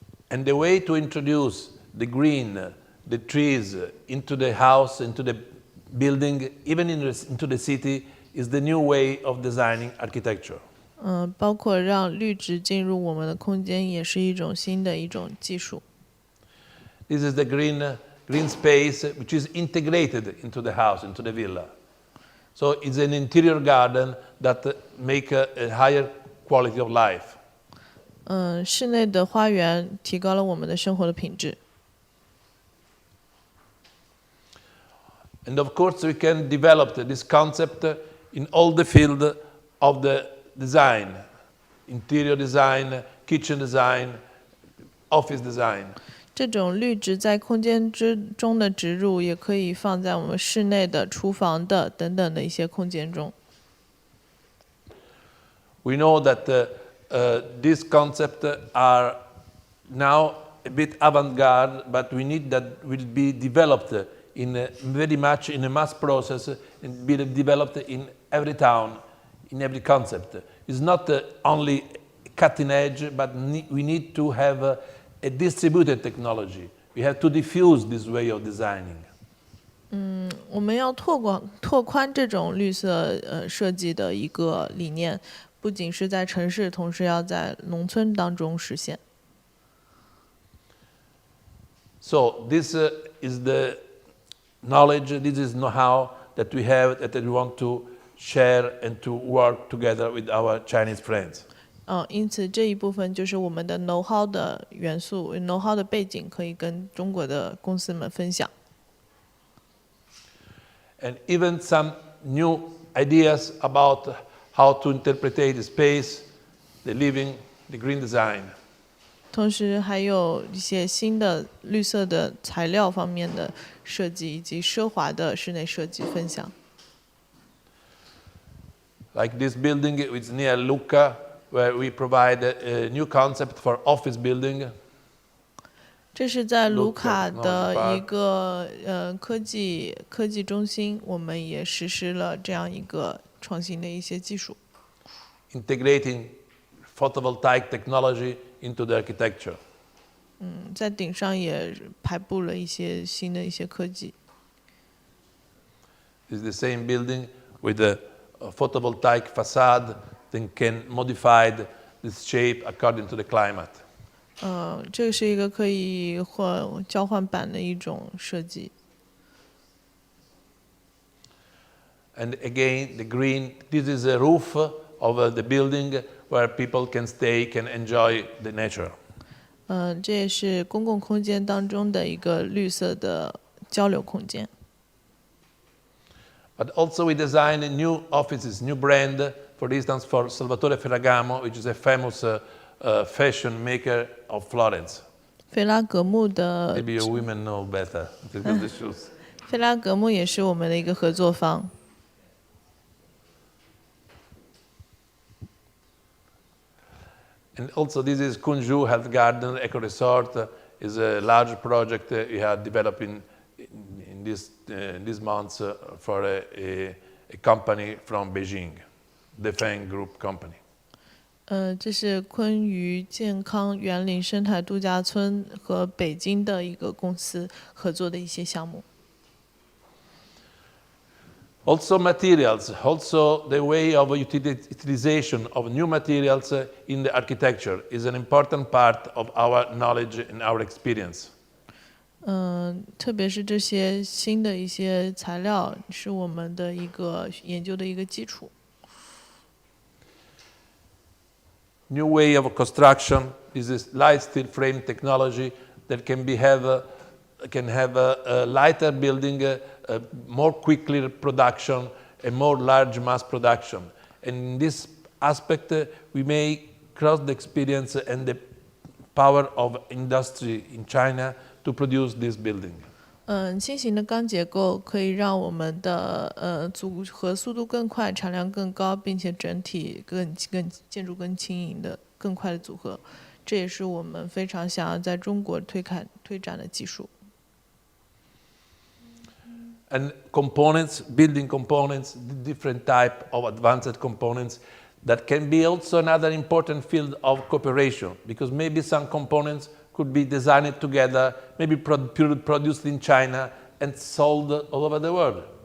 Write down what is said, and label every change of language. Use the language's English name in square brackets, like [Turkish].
[English] And the way to introduce the green, the trees into the house, into the building, even into the city, is the new way of designing architecture. [Chinese] 包括让绿植进入我们的空间，也是一种新的一种技术。 [English] This is the green space which is integrated into the house, into the villa. So it's an interior garden that make a higher quality of life. [Chinese] 室内的花园提高了我们的生活的品质。 [English] And of course we can develop this concept in all the field of the design, interior design, kitchen design, office design. [Chinese] 这种绿植在空间中的植入，也可以放在我们室内的、厨房的等等的一些空间中。 [English] We know that these concepts are now a bit avant-garde, but we need that will be developed very much in a mass process and be developed in every town, in every concept. It's not only cutting edge, but we need to have a distributed technology. We have to diffuse this way of designing. [Chinese] 我们要拓宽这种绿色设计的一个理念，不仅是在城市，同时要在农村当中实现。 [English] So this is the knowledge, this is know-how that we have that we want to share and to work together with our Chinese friends. [Chinese] 因此这一部分就是我们的 know-how 的元素 ，know-how 的背景可以跟中国的公司们分享。 [English] And even some new ideas about how to interpret the space, the living, the green design. [Chinese] 同时还有一些新的绿色的材料方面的设计，以及奢华的室内设计分享。 [English] Like this building is near Lucca, where we provide a new concept for office building. [Chinese] 这是在卢卡的一个科技中心，我们也实施了这样一个创新的一些技术。 [English] Integrating photovoltaic technology into the architecture. [Chinese] 在顶上也排布了一些新的一些科技。 [English] It's the same building with a photovoltaic facade that can modify this shape according to the climate. [Chinese] 这是一个可以交换板的一种设计。 [English] And again, the green, this is a roof of the building where people can stay, can enjoy the nature. [Chinese] 这也是公共空间当中的一个绿色的交流空间。 [English] But also we design new offices, new brand, for instance, for Salvatore Ferragamo, which is a famous fashion maker of Florence. [Chinese] 菲拉格慕的 [English] Maybe you women know better because the shoes. [Chinese] 菲拉格慕也是我们的一个合作方。 [English] And also this is Kunju Health Garden Eco Resort, is a large project we are developing in these months for a company from Beijing, the Feng Group company. [Chinese] 这是昆渝健康园林生态度假村和北京的一个公司合作的一些项目。 [English] Also materials, also the way of utilization of new materials in the architecture is an important part of our knowledge and our experience. [Chinese] 特别是这些新的一些材料是我们的一个研究的一个基础。 [English] New way of construction is this light steel frame technology that can have a lighter building, more quickly production, and more large mass production. And in this aspect, we may cross the experience and the power of industry in China to produce this building. [Chinese] 新型的钢结构可以让我们的组合速度更快，产量更高，并且整体建筑更轻盈的更快的组合，这也是我们非常想要在中国推展的技术。 [English] And components, building components, different type of advanced components, that can be also another important field of cooperation, because maybe some components could be designed together, maybe produced in China and sold all over the world.